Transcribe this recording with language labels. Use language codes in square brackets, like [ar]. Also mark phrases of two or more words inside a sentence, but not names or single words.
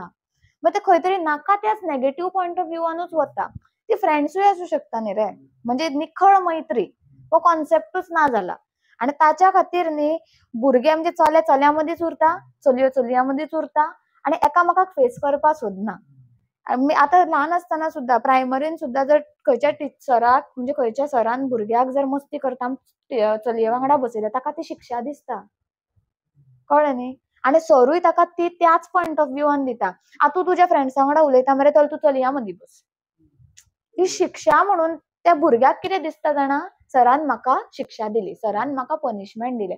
[kok] मग ते खंय तरी नाका त्याच [en] negative point of view [kok] वता. ती फ्रेंड्सूय आसूं शकता न्ही रे, म्हणजे निखळ मैत्री हो कॉन्सेप्टूच ना जाला. आनी ताच्या खातीर न्ही भुरगे म्हणजे चले चल्या मदींच उरता, चलयो चलयां मदींच उरता आनी एकामेकाक फेस करपाक सोदना. आता लहान असताना सुद्धा प्रायमरीन सुद्धा जर खंयच्या टिचराक म्हणजे खंयच्या सरान भुरग्याक जर मस्ती करता चलये वांगडा बसयल्या ताका ती शिक्षा दिसता, कळ्ळें न्ही. आनी सरूय ताका ती त्याच [en] point of view [kok] दिता. तूं तुज्या फ्रेंड्सा वांगडा उलयता मरे तर तूं चलयां मदीं बस. ही शिक्षा म्हणून त्या भुरग्याक कितें दिसता जाणा, सरान म्हाका शिक्षा दिली, सरान म्हाका पनिशमेंट दिलें.